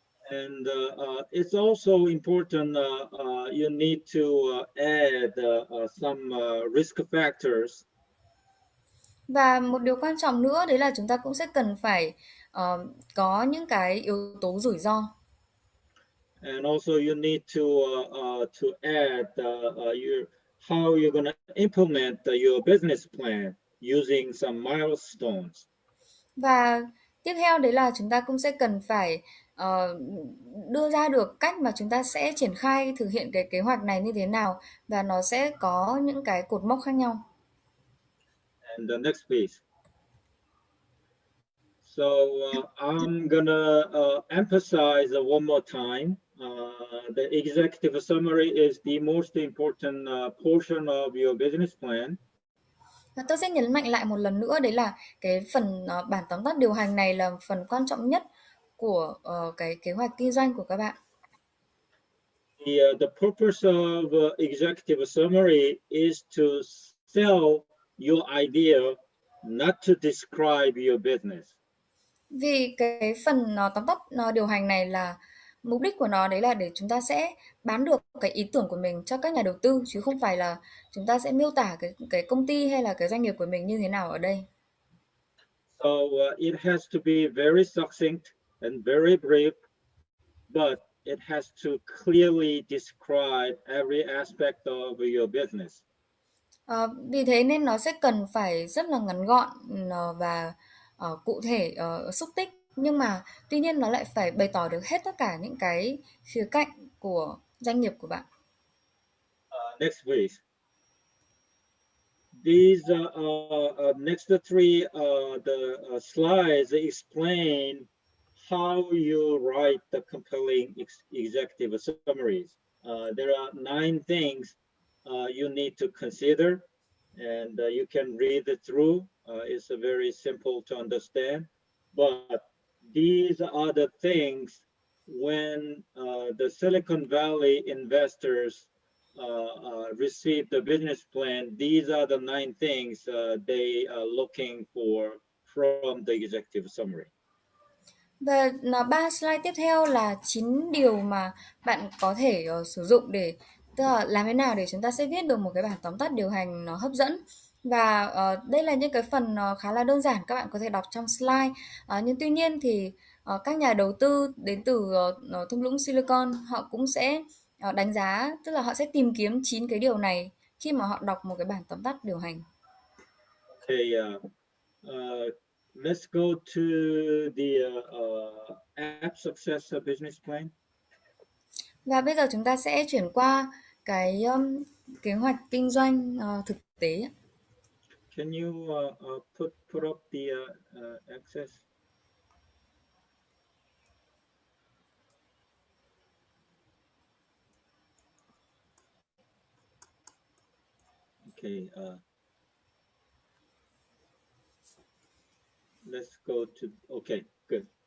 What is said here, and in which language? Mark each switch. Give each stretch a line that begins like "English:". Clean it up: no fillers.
English: And it's also important you need to add some risk factors.
Vietnamese: Và một điều quan trọng nữa đấy là chúng ta cũng sẽ cần phải có những cái yếu tố rủi ro.
English: And also you need to add how you're going to implement your business plan using some milestones.
Vietnamese: Và tiếp theo đấy là chúng ta cũng sẽ cần phải đưa ra được cách mà chúng ta sẽ triển khai thực hiện cái kế hoạch này như thế nào và nó sẽ có những cái cột mốc khác nhau.
English: And the next, please. So I'm gonna emphasize one more time. The executive summary is the most important portion of your business plan.
Vietnamese: Và tôi sẽ nhấn mạnh lại một lần nữa đấy là cái phần bản tóm tắt điều hành này là phần quan trọng nhất của cái kế hoạch kinh doanh của các bạn.
English: The purpose of executive summary is to sell your idea, not to describe your business.
Vietnamese: Vì cái phần tóm tắt điều hành này là mục đích của nó đấy là để chúng ta sẽ bán được cái ý tưởng của mình cho các nhà đầu tư, chứ không phải là chúng ta sẽ miêu tả cái công ty hay là cái doanh nghiệp của mình như thế nào ở đây.
English: So it has to be very succinct and very brief, but it has to clearly describe every aspect of your business.
Vietnamese: Vì thế nên nó sẽ cần phải rất là ngắn gọn và cụ thể, xúc tích, nhưng mà tuy nhiên nó lại phải bày tỏ được hết tất cả những cái khía cạnh của doanh nghiệp của bạn.
English: Next, please. These next three slides explain how you write the compelling executive summaries. There are 9 things you need to consider, and you can read it through. It's very simple to understand, but these are the things when the Silicon Valley investors receive the business plan. These are the 9 things they are looking for from the executive summary.
Vietnamese: Và 3 slide tiếp theo là 9 điều mà bạn có thể sử dụng để, tức là làm thế nào để chúng ta sẽ viết được một cái bản tóm tắt điều hành nó hấp dẫn. Và đây là những cái phần khá là đơn giản các bạn có thể đọc trong slide. Nhưng tuy nhiên thì các nhà đầu tư đến từ thung lũng Silicon họ cũng sẽ đánh giá, tức là họ sẽ tìm kiếm 9 cái điều này khi mà họ đọc một cái bản tóm tắt điều hành.
English: Okay, let's go to the app success business plan.
Vietnamese: Và bây giờ chúng ta sẽ chuyển qua cái kế hoạch kinh doanh thực tế.
English: can you put up the access? Okay, let's go to, okay, good.